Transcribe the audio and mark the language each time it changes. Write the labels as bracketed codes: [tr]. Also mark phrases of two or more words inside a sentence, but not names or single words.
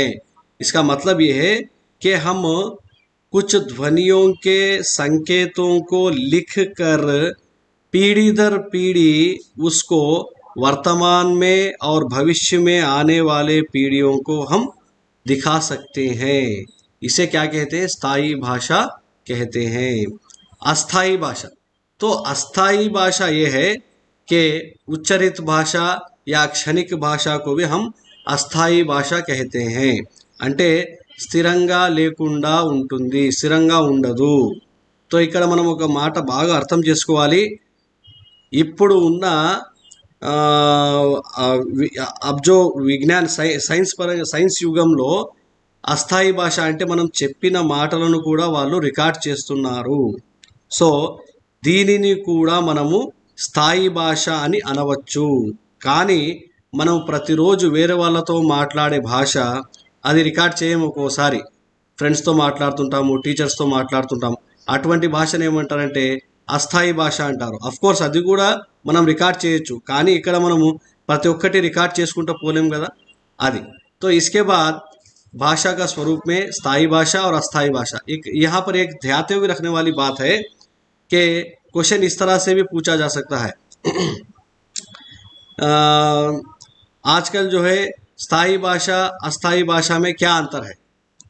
[hi] इसका मतलब ये है कि हम कुछ ध्वनियों के संकेतों को लिख कर पीढ़ी दर पीढ़ी उसको वर्तमान में और भविष्य में आने वाले पीढ़ियों को हम दिखा सकते हैं। इसे क्या कहते हैं? स्थायी भाषा कहते हैं। अस्थायी भाषा। तो अस्थायी भाषा ये है कि उच्चरित भाषा या क्षणिक भाषा को भी हम अस्थायी भाषा कहते हैं। [te] అంటే స్థిరంగా లేకుండా ఉంటుంది, స్థిరంగా ఉండదు. तो ఇక్కడ మనం ఒక మాట బాగా అర్థం చేసుకోవాలి. ఇప్పుడు ఉన్న [hi] अब जो [te] విజ్ఞాన సైన్స్ యుగంలో అస్థాయి భాష అంటే మనం చెప్పిన మాటలను కూడా వాళ్ళు రికార్డ్ చేస్తున్నారు. సో దీనిని కూడా మనము స్థాయి భాష అని అనవచ్చు. కానీ మనం ప్రతిరోజు వేరే వాళ్ళతో మాట్లాడే భాష అది రికార్డ్ చేయము. ఒక్కోసారి ఫ్రెండ్స్తో మాట్లాడుతుంటాము, టీచర్స్తో మాట్లాడుతుంటాము. అటువంటి భాషను ఏమంటారంటే అస్థాయి భాష అంటారు. [en] of course [te] అది కూడా మనం రికార్డ్ చేయొచ్చు, కానీ ఇక్కడ మనము ప్రతి ఒక్కటి రికార్డ్ చేసుకుంటూ పోలేం కదా, అది. [hi] तो इसके बाद भाषा का स्वरूप में स्थायी भाषा और अस्थायी भाषा। एक यहाँ पर एक ध्यान हुए रखने वाली बात है कि क्वेश्चन इस तरह से भी पूछा जा सकता है। आजकल जो है स्थायी भाषा अस्थायी भाषा में क्या अंतर है?